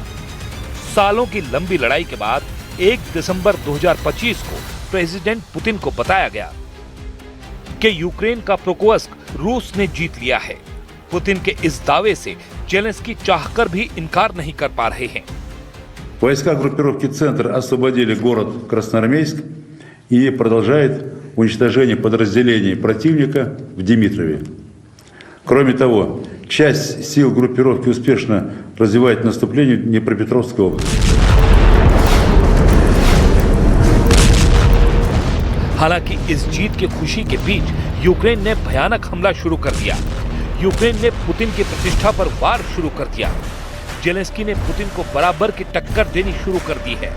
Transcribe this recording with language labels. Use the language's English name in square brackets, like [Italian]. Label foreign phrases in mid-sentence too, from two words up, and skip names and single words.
[Hindi] सालों की लंबी लड़ाई के बाद 1 दिसंबर 2025 को प्रेसिडेंट पुतिन को बताया गया कि यूक्रेन का प्रोकोवस्क रूस ने जीत लिया है। पुतिन के इस दावे से जेलेंस्की चाहकर भी इनकार नहीं कर पा रहे हैं। [Russian] Войска группировки «Центр» освободили город Красноармейск и продолжает уничтожение подразделений противника в Димитрове. Кроме того, часть сил группировки успешно развивает наступление в Днепропетровской области. [Hindi] हालांकि इस जीत की खुशी के बीच यूक्रेन ने भयानक हमला शुरू कर दिया। यूक्रेन ने पुतिन की प्रतिष्ठा पर वार शुरू कर दिया। जेलेंस्की ने पुतिन को बराबर की टक्कर देनी शुरू कर दी है।